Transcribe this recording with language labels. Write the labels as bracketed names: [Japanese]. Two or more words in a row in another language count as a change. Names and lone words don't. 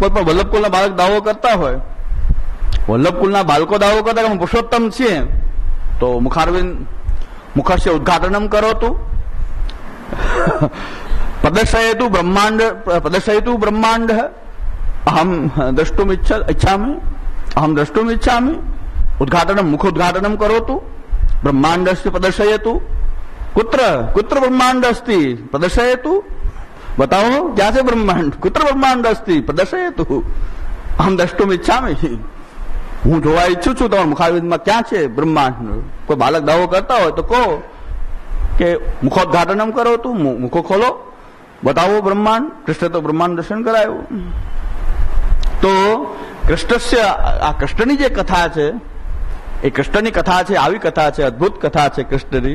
[Gujarati] કોઈ પણ વલ્લભકુલના બાળક દાવો કરતા હોય, વલ્લભકુલના બાળકો દાવો કરતા કે પુરુષોત્તમ છીએ, તો [Sanskrit] मुखस्य उद्घाटनम् करो तु प्रदर्शयतु ब्रह्माण्ड अहम् द्रष्टुम् इच्छामि मुखोद्घाटनम् करोतु ब्रह्माण्डस्य प्रदर्शयतु. कुत्र ब्रह्माण्ड अस्ति प्रदर्शयतु. [Hindi] बताओ क्या से [Sanskrit] ब्रह्मांड, कुत्र ब्रह्मांड अस्ति प्रदर्शयतु अहम द्रष्टुम इच्छामि. [Gujarati] હું જોવા ઈચ્છું છું તમારા મુખારવિંદમાં ક્યાં છે બ્રહ્માંડ. કોઈ બાળક દાવો કરતા હોય તો કહો કે [Sanskrit] मुखोद्घाटनम् करो तु, [Gujarati] મુખો ખોલો, બતાવો બ્રહ્માંડ. કૃષ્ણ તો બ્રહ્માંડ દર્શન કરાયું. તો આ કૃષ્ણની જે કથા છે, એ કૃષ્ણની કથા છે, આવી કથા છે, અદભુત કથા છે કૃષ્ણની.